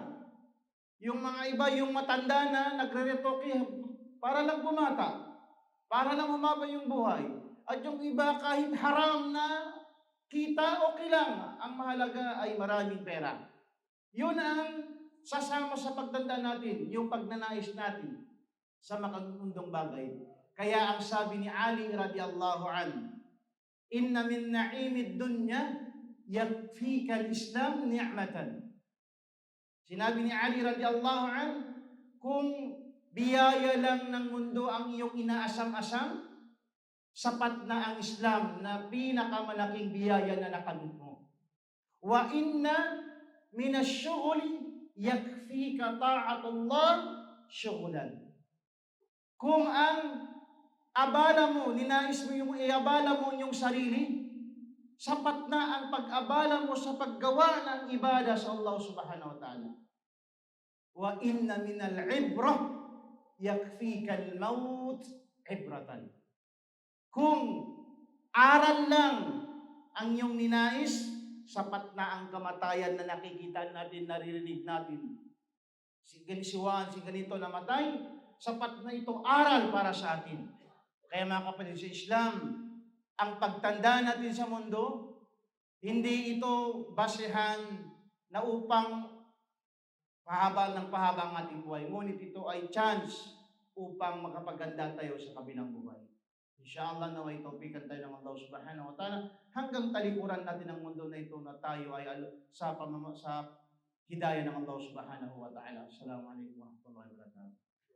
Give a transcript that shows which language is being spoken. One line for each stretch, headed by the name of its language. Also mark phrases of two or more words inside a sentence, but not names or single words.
Filipino: Yung mga iba, yung matanda na, nagre-retoke para lang bumata, para lang humaba yung buhay. At yung iba, kahit haram na kita, okay lang. Ang mahalaga ay maraming pera. Yun ang sasama sa pagtanda natin, yung pagnanais natin sa makagundong bagay. Kaya ang sabi ni Ali
Arabic: رضي الله عنه، إن من نعيم الدنيا يكفيك الإسلام نعمة.
Filipino: Sinabi ni Ali
Arabic: رضي الله عنه,
Filipino: kung biyaya lang ng mundo ang iyong inaasam-asam, sapat na ang Islam na pinakamalaking biyaya na nakamit mo.
Arabic: وإن من الشغل يكفيك طاعة الله شغلا.
Filipino: Kung ang abala mo, ninais mo yung iabala mo yung sarili, sapat na ang pag-abala mo sa paggawa ng ibadah sa Allah
Arabic: سبحانه وتعالى. وإن من العبرة يكفيك الموت عبرة.
Filipino: Kung aral lang ang iyong ninais, sapat na ang kamatayan na nakikita natin, naririnig natin. Si Juan, si ganito namatay, sapat na itong aral para sa atin. Kaya mga kapatid sa Islam, ang pagtanda natin sa mundo, hindi ito basehan na upang pahaba ng pahaba ang ating buhay. Ngunit ito ay chance upang makapaganda tayo sa kabilang buhay. Inshallah na may taufikan tayo ng Allah
Arabic: سبحانه وتعالى
Filipino: hanggang talikuran natin ang mundo na ito na tayo ay sa hidayah ng Allah
Arabic: سبحانه وتعالى. السلام عليكم ورحمة الله وبركاته.